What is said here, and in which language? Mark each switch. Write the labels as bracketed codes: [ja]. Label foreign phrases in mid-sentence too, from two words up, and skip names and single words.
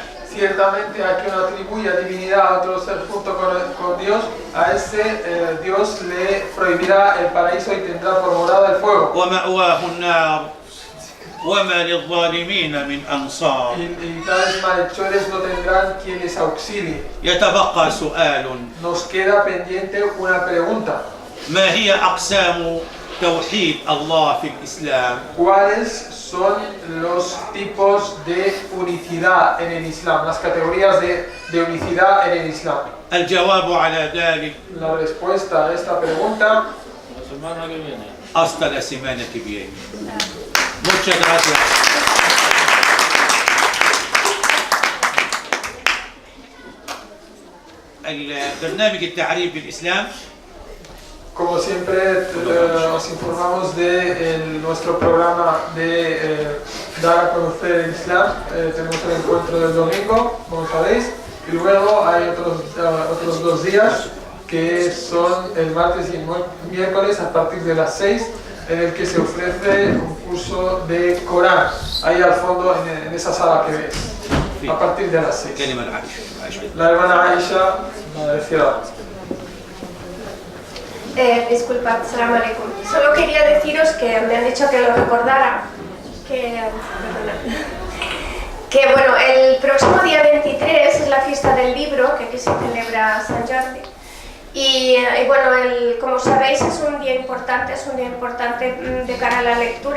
[es] Ciertamente a quien atribuya divinidad a otro ser junto con Dios, a ese Dios le prohibirá el paraíso y tendrá por morada el fuego. [ar] ومأواه النار وما للظالمين من أنصار. [es] Y tales malhechores no tendrán quien les auxilie. [ar] يتبقى سؤال: [es] Nos queda pendiente una pregunta. [ar] ما هي أقسام توحيد الله في الإسلام؟ [es] ¿Cuáles son los tipos de unicidad en el Islam? Las categorías de unicidad en el Islam. [ar] الجواب على ذلك [es] La respuesta a esta pregunta: La semana que viene. hasta la semana que viene. Muchas gracias. [ar] البرنامج التعريف بالإسلام [es] como siempre, os informamos de nuestro programa de dar a conocer el Islam. Tenemos el encuentro del domingo, como sabéis, y luego hay otros 2 días que son el martes y el miércoles a partir de las 6, en el que se ofrece un curso de Corán, ahí al fondo en esa sala que ves, a partir de las 6. [ar] كلمة عائشة. [es] La hermana Aisha decía: disculpad, [ar] سلام عليكم. [es] Solo quería deciros que me han dicho que lo recordara, que bueno, el próximo día 23 es la fiesta del libro, que aquí se celebra San Jordi. Y bueno, como sabéis, es un día importante de cara a la lectura.